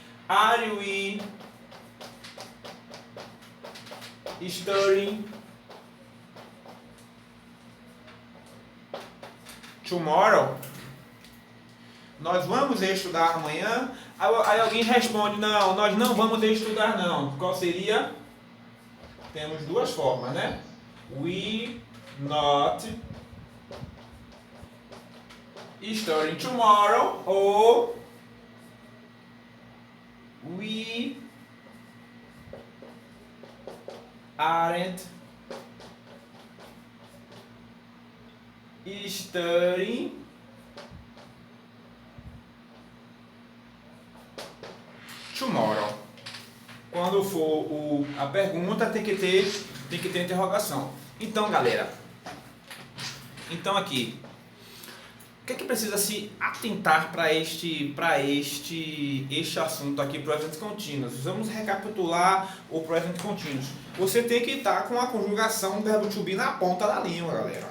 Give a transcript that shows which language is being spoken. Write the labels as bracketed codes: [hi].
[en] Are we studying tomorrow? [pt] Nós vamos estudar amanhã? Aí alguém responde, não, nós não vamos estudar não. Qual seria? Temos duas formas, né? [en] We not studying tomorrow ou we aren't studying tomorrow. [pt] Quando for a pergunta, tem que ter interrogação. Então, galera, aqui, o que é que precisa se atentar para este assunto aqui, present continuous? Vamos recapitular o present continuous. Você tem que estar com a conjugação do verbo to be na ponta da língua, galera.